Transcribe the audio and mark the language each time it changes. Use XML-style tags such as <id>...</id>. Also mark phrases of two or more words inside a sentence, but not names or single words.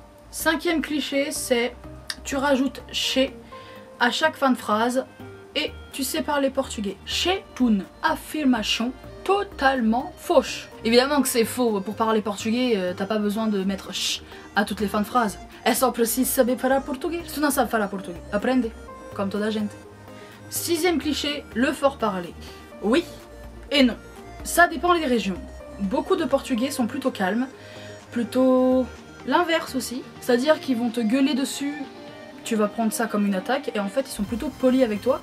<fr>Cinquième cliché, c'est tu rajoutes chez à chaque fin de phrase et tu sais parler portugais. Chez une affirmation totalement fausse. Évidemment que c'est faux, pour parler portugais, t'as pas besoin de mettre ch à toutes les fins de phrases.</fr> <pt>É só preciso saber falar português. Se tu não sabe falar português, aprende, comme toda gente.</pt> <fr>Sixième cliché, le fort parler. Oui et non. Ça dépend des régions. Beaucoup de Portugais sont plutôt calmes, plutôt l'inverse aussi. C'est-à-dire qu'ils vont te gueuler dessus, tu vas prendre ça comme une attaque, et en fait ils sont plutôt polis avec toi.</fr>